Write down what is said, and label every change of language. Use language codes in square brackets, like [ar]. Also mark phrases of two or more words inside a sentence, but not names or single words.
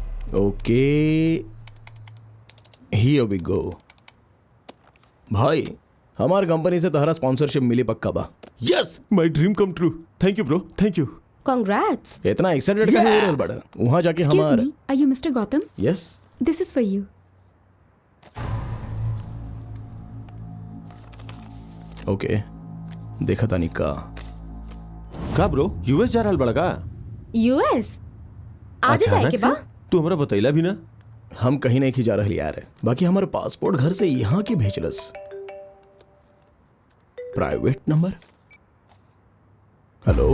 [en] OK, here we go. [bho] भाई हमार कंपनी से तहरा स्पॉन्सरशिप मिली पक्का बा। [en] यस, My dream come true. Thank you bro, thank you. Congrats. [bho] इतना एक्साइटेड का हो रहा बड़ा वहां जाके [en] Excuse [bho] हमार। [en] me, are you Mr. Gautam? यस। This is for you. ओके, [bho] देखा तानी का ब्रो यूएस जा रहल बड़ा का? US? आज जाए के बा? तू हमरा बतैला भी ना। हम कहीं नहीं की जा रही यार, बाकी हमारा पासपोर्ट घर से यहाँ की भेजलस। [en] Private number. Hello,